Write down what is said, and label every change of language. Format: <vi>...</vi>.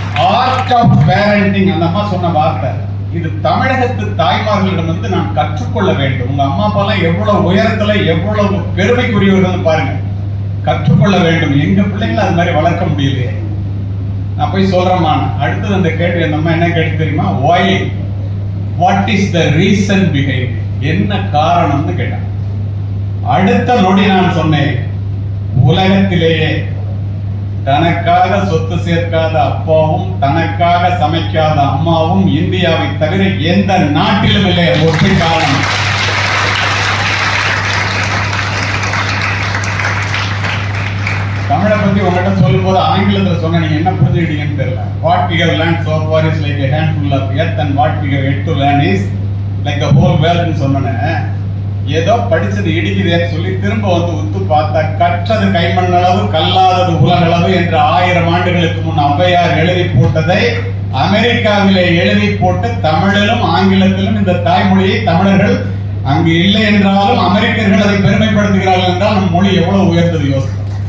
<ta>Art of parenting அந்த அம்மா சொன்ன வார்த்தை. இது தமிழகத்து தாய்மார்களிடம் வந்து நான் கற்றுக்கொள்ள வேண்டும். உங்க அம்மா அப்பா எல்லாம் எவ்வளவு உயரத்துல எவ்வளவு பெருமைக்குரியவர்கள் பாருங்க, கற்றுக்கொள்ள வேண்டும். எங்க பிள்ளைங்களை அது மாதிரி வளர்க்க முடியலையே. நான் போய் சொல்றேம்மா. அடுத்தது அந்த கேள்வி அந்த அம்மா என்ன கேட்டு தெரியுமா?</ta> <en>why, what is the reason behind,</en> <ta>என்ன காரணம்னு கேட்டான். அடுத்த நொடி நான் சொன்னேன், உலகத்திலேயே தனக்காக சொத்து சேர்க்காத அப்பாவும் தனக்காக சமைக்காத அம்மாவும் இந்தியாவை தவிர எந்த நாட்டிலும் இல்லை. ஒற்றை காரணம். தமிழை பத்தி உங்ககிட்ட சொல்லும் போது ஆங்கிலத்தில் சொன்ன நீங்க என்ன புரிஞ்சுக்கிட்டீங்கன்னு தெரியல.</ta> <en>what we have learned so far is like a handful of earth and what we have yet to learn is like the whole world</en> <ta>ன்னு சொன்னேன். ஏதோ படிச்சது இடிக்குதேன்னு சொல்லி திரும்ப வந்து உத்து பார்த்தா கற்றது கைமண்ணளவு கல்லாதது உலகளவு என்று 1000 ஆண்டுகளுக்கு முன் ஔவையார் எழுதி போட்டதை அமெரிக்காவிலே எழுதி போட்டு தமிழிலும் ஆங்கிலத்திலும் இந்த தாய்மொழியை தமிழர்கள் அங்கு இல்லை என்றாலும் அமெரிக்கர்கள் அதை பெருமைப்படுத்துகிறார்கள் என்றால் நம் மொழி எவ்வளவு உயர்ந்தது யோசிக்கும்.</ta>